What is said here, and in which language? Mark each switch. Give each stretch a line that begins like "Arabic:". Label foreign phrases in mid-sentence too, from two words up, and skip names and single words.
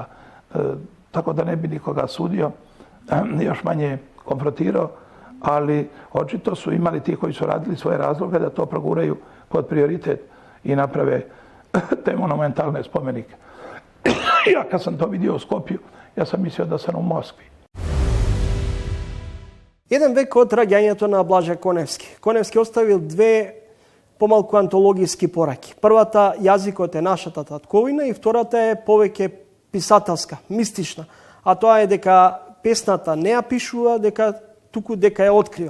Croatian: Tako da ne bi nikoga sudio, još manje konfrontirao, ali očito su imali ti koji su radili svoje razloge da to proguraju pod prioritet i naprave te monumentalne spomenike. Ja kad sam to vidio u Skopju, ja sam mislio da sam u Moskvi.
Macedonian: Еден век од раѓањето на Блаже Коневски. Коневски оставил две помалку антологиски пораки. Првата, јазикот е нашата татковина, и втората е повеќе писателска, мистична. А тоа е дека песната не ја пишува, туку дека ја открива.